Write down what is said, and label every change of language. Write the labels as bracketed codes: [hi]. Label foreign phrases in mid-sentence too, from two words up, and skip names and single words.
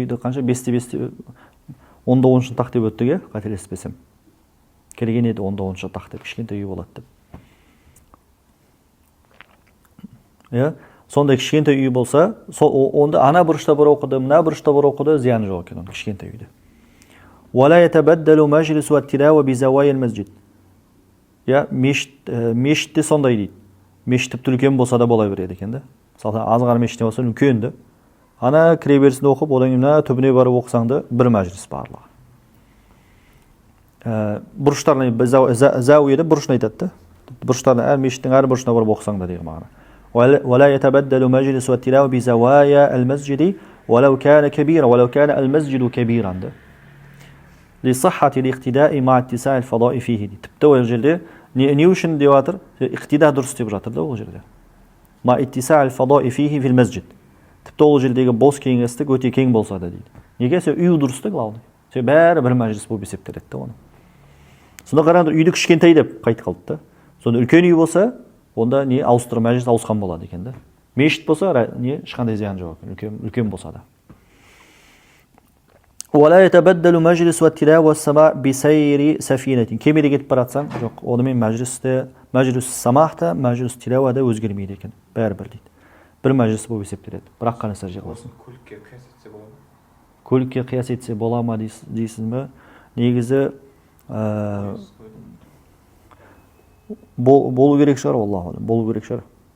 [kk] Кішкентай үйді қанша? 5-те 10-да 10 тақ деп өттіге, қателеспесем. Келген еді 10-да 10 тақ деп, кішкентай үй болады деп. Сондай кішкентай үй болса, онда ана бұрышта бір оқыды, мына бұрышта бір оқыды, зияны жоқ екен, кішкентай үйде. [ar] ولا يتبدل مجلس التلاوة بزوايا المسجد. [kk] Мешітте сондай дейді. Мешіт тіпті үлкен болса да бола береді екен да. Мысалы, азғар мешітте болса үлкенді. Ана кіреберісінде оқып, одан кейін түбіне барып оқысаңды бір мәжіліс барлығы. Бұрыштарына зауиеде бұрышын айтады. Бұрыштарына әр мешіттің әр бұрышына барып оқысаң да деген мағына. [ar] ولا يتبدل مجلس التلاوة بزوايا المسجد ولو كان كبيرا ولو كان المسجد كبيرا. لصحة الاقتداء مع اتساع الفضاء فيه. [kk] Тіпті ол жерде не үшін деп жатыр? Иқтида дұрыс деп жатыр да ол жерде. [ar] مع اتساع الفضاء فيه في المسجد. [kk] Тіпті ол жердегі бос кеңістік өте кең болса да дейді. Неге? Үй дұрыс та главный. Бәрі бір мәжіліс болып есептеледі да оны. Сонда қараңдар, үйді кішкентай деп қайт қалды да. Сонда үлкен үй болса, онда не ауыстырып мәжіліс ауысқан болады екен да. Мешіт болса, не ешқандай зиян жоқ екен, үлкен болса да. [ar] ولا يتبدل مجلس والتلاوة والسماع بسير سفينة. [kk] Кемеде кетіп баратсаң, жоқ, онымен мәжіліс самахта, мәжіліс тилауада өзгермейді екен. Бәрібір дейді. Бір мәжіліс болып есептеледі. Бірақ қана сәжде қыласың. Көлікке қияс етсе бола ма? Көлікке қияс етсе бола ма дейсің бе? Негізі болу керек шығар, [ar] الله أعلم, [kk] болу керек шығар.